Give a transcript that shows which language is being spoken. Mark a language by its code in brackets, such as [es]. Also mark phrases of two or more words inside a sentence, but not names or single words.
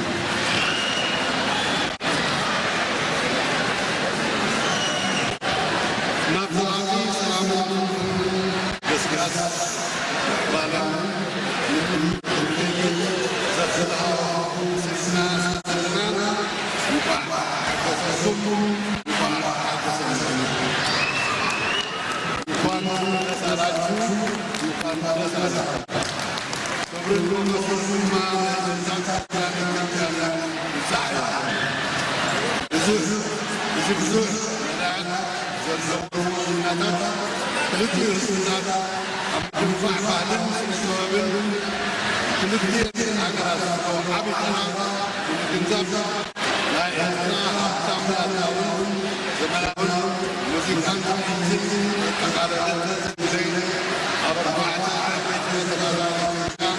[ti] ናብ ዘላቂ ሰላምን ገስጋስ ምዕባለን ዘኽእልዎ ስልና ዘለና እንኳዕ ሓገዝኩም እንኳዕ ሓገዝኩም እንኳን [am] ደስ አላችሁ እንኳን ደስ አላችሁ። [ti] ክብርን መስርቱማ ዘዛት ያለ ይሳዕ እዚ ብዙሕ መዳያት ዘለዎም እናታት ክልቲኡ ህዝብታት ኣብ ድንፋዕ ባህልን ስነ-ጥበብን ክልቲአን ሃገራት ዓብዪ ጠና ብምግንዛብ ናይ ኤርትራ ሃብታም ባህላውን ዘመናውን ሙዚቃን ትርኢትን ዘጠቓለለ ግዜ ኣብ 4 ዓበይቲ መተባብራታት